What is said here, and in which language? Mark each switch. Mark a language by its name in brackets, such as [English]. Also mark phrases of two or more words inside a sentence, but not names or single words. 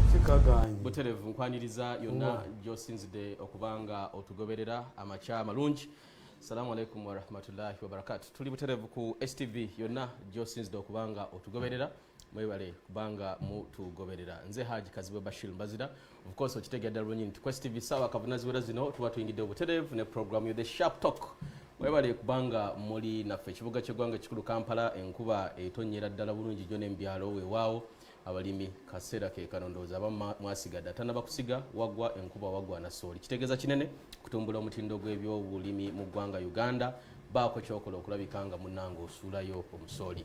[Ganda] buterevu nkwaniriza yonna gyosinzidde okubanga otugoberera amacha malungi. [Arabic] السلام عليكم و رحمة الله و بركاته. [Ganda] Tuli buterevu ku STV yonna gyosinzidde okubanga otugoberera mwebale kubanga mutugoberera. Nze Haji Kazibwe Bashiri Mbazira. [English] Of course [Ganda] okitegedde bulungi nti ku STV sawa kavunaziwera zino tuba tuyingidde obuterevu ne program yo the sharp talk. Mwebale kubanga muli naffe ekibuga ky'eggwanga ekikulu Kampala enkuba etonyera ddala bulungi gyo n'embyalo weewaawo abalimi kaseera ke kanondooza abamu mwasigadde tanaba kusiga wagwa enkuba wagwa na sooli. Kitegeeza kinene kutumbula omutindo gw'ebyobulimi mu ggwanga Uganda baako kyokola okulabikanga munnange osuulayo omusooli.